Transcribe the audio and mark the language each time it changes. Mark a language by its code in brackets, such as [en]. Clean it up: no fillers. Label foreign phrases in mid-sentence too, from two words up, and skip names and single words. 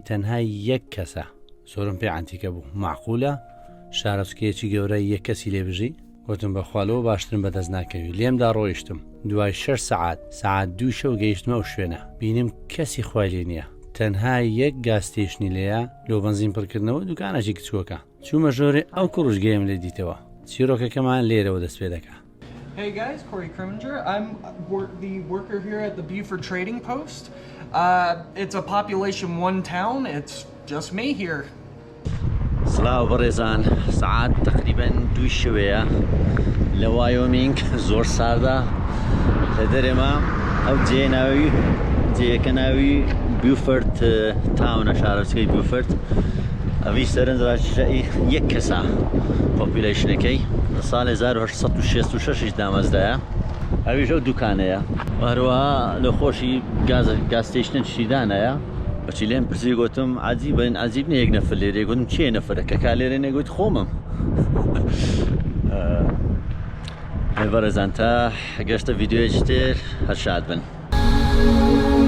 [ckb] تەنها یەک کەسە زۆرم پێ عەنتیکە بوو معقولە شارۆچکەیەکی گەورە یەک کەسی لێ بژی گوتم بەخوالەوە باشترم بەدەست ناکەوی لێمدا ڕۆیشتم دوای 6 سعات 2 شەو گەیشتمە ئەو شوێنە بینیم کەسی خوای لێ نییە تەنها یەک گاستێشنی لەیە لۆ بەنزین پڕکردنەوە دوکانێکی کچووەکە چوومە ژۆرێ ئەو کوڕژگەیم لێ دیتەوە چیرۆکەکەمان لێرەوە دەست پێ دەکات [en] Hey guys, Corey Kriminger. I'm the worker here at the Buford Trading Post. It's a population 1 town. It's just me here. [ckb] سڵاو بەڕێزان سعات تقریبا 2 شەوەیە لە وایۆمینگ زۆر ساردا لە دەرێمە ئەو جێیەکە ناوی بیوفرد تاونە شارۆچکەی بیوفرد ئەوی سەرنجڕاکێشایی یەک کەسە پۆپیولەیشنەکەی لە ساڵی 1866 دامەزدایە ئەویش ئەو دوکانەیە هەروەها لە خۆشی گاستێشنە شیدانەیە بەچی لێم پرسی گوتم عجیبن عجیب نە یەک نەفر لێرێ گوتم چێ نەفرە کە کا لێرە نەگوت خۆمم بەڕێزان تا گەشتە ڤیددیۆیەکی تر هەر شاد بن